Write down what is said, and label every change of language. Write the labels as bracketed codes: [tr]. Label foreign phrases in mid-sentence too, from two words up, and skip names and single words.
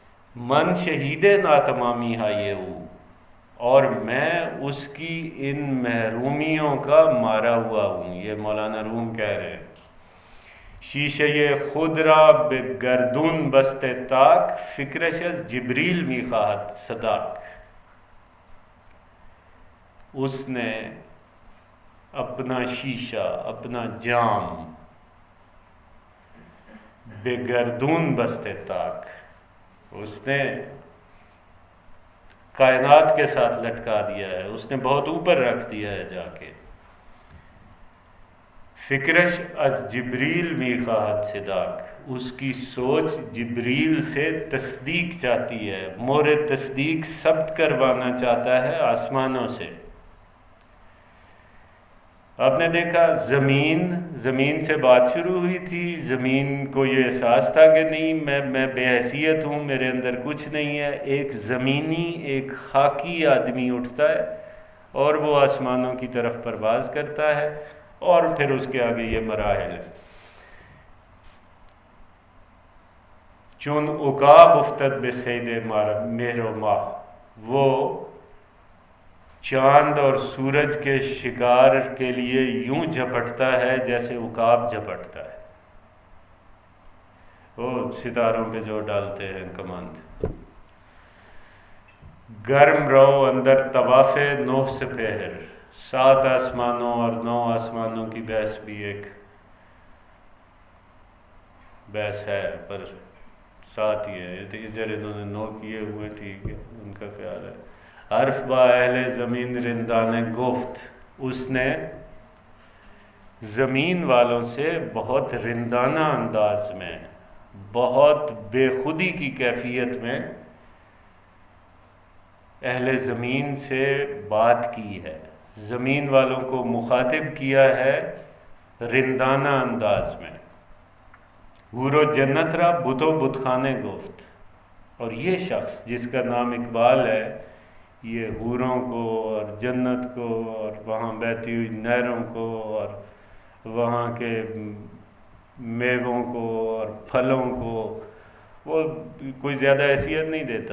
[fa] من شہید ناتمامی ہائے ہو، [ur] اور میں اس کی ان محرومیوں کا مارا ہوا ہوں. یہ مولانا روم کہہ رہے ہیں. [fa] شیشہ خود را به گردون بسته تاک، فکرش از جبریل می خواهد صداک. [ur] اس نے اپنا شیشہ، اپنا جام [fa] بے گردون بستے تاک، [ur] اس نے کائنات کے ساتھ لٹکا دیا ہے، اس نے بہت اوپر رکھ دیا ہے جا کے. [fa] فکرش از جبریل می خواہد صداک، [ur] اس کی سوچ جبریل سے تصدیق چاہتی ہے، مور تصدیق ثبت کروانا چاہتا ہے آسمانوں سے. آپ نے دیکھا زمین سے بات شروع ہوئی تھی. زمین کو یہ احساس تھا کہ نہیں میں بے حیثیت ہوں، میرے اندر کچھ نہیں ہے. ایک زمینی، ایک خاکی آدمی اٹھتا ہے اور وہ آسمانوں کی طرف پرواز کرتا ہے، اور پھر اس کے آگے یہ مراحل ہے. [fa] چون عقاب افتد بے سید مہر و ماہ، [ur] وہ چاند اور سورج کے شکار کے لیے یوں جھپٹتا ہے جیسے عقاب جھپٹتا ہے، وہ ستاروں پہ جو ڈالتے ہیں کمند. [fa] گرم رو اندر طواف نوح سپہر، [ur] 7 آسمانوں اور 9 آسمانوں کی بحث بھی ایک بحث ہے، پر ساتھ ہی ہے. ادھر انہوں نے 9 کیے ہوئے، ٹھیک ہے، ان کا خیال ہے. [fa] عرف با اہل زمین رندان گفت، [ur] اس نے زمین والوں سے بہت رندانہ انداز میں، بہت بے خودی کی کیفیت میں اہل زمین سے بات کی ہے، زمین والوں کو مخاطب کیا ہے رندانہ انداز میں. [fa] حور و جنت را بت و بت خانے گفت، [ur] اور یہ شخص جس کا نام اقبال ہے، یہ حوروں کو اور جنت کو اور وہاں بہتی ہوئی نہروں کو اور وہاں کے میووں کو اور پھلوں کو وہ کوئی زیادہ حیثیت نہیں دیتا.